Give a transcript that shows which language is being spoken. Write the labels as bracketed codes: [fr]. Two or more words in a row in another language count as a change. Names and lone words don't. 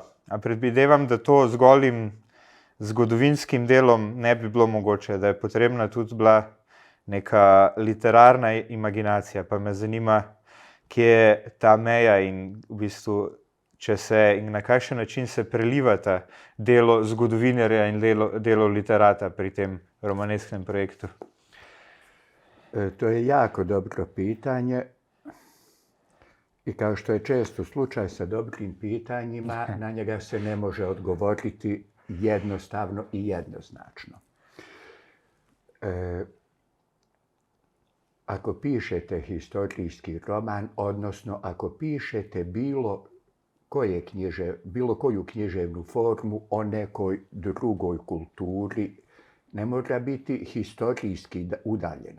[sl] A predvidevam, da to z golim zgodovinskim delom ne bi bilo mogoče, da je potrebna tudi bila neka literarna imaginacija, pa me zanima, kje je ta meja in v bistvu, če se in na kakšen način se prelivata delo zgodovinarja in delo literata pri tem romanesknem projektu. [bs] To je jako dobro pitanje i kao što je često slučaj sa dobrim pitanjima, na njega se ne može odgovoriti jednostavno i jednoznačno. Ako pišete historijski roman, odnosno ako pišete bilo koju književnu formu o nekoj drugoj kulturi, ne mora biti historijski udaljena.